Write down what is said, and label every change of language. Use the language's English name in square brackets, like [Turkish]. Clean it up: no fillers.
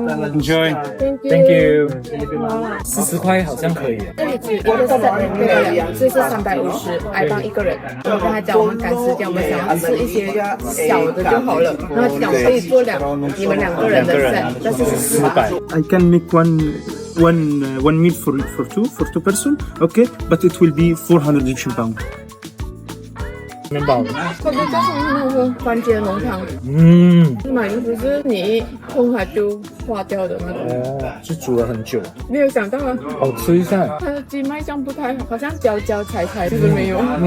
[English] Enjoy. Thank you. [Chinese] 40块好像可以。这里只一个 set 对，所以是350埃镑一个人。我跟他讲我们赶时间，我们想要吃一些小的就好了。然后他讲可以做你们2个人的 set， 但是是400。 [English] I can make one meal for two person, okay? But it will be 400 Egyptian pound. [Chinese] 面包。这个叫什么那个番茄浓汤？马铃薯是你一碰它就化掉的那种。哦，是煮了很久。没有想到啊，好吃一下。它的鸡脉酱不太好，好像焦焦柴柴，是不是没有？